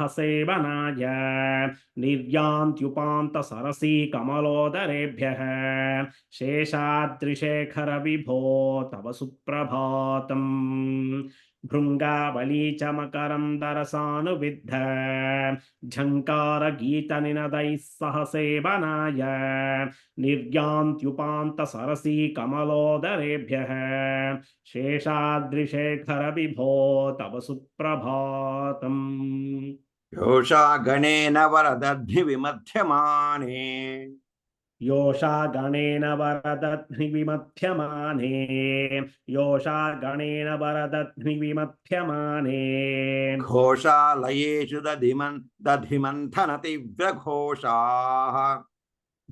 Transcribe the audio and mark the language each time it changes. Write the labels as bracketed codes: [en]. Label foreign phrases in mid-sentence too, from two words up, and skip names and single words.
[sa] సేవనాయ నిర్యాంత్యుపాంత సరసీ కమలోదరేభ్యః శేషాద్రిశేఖర విభో తవ సుప్రభాతం భృంగావళీ చ మకరందరసానువిద్ధ ఝంకార గీత నినదైః సహ సేవనాయ నిర్యాంత్యుపాంత సరసీ కమలోదరేభ్యః శేషాద్రిశేఖర విభో తవ సుప్రభాతం యోషా గణేన వరదధ్ని విమధ్యమానే योषा गणेन वरदध्नि विमध्यमाने योषा गणेन वरदध्नि विमध्यमाने घोषालयेषु दधिमन्थन तीव्रघोषाः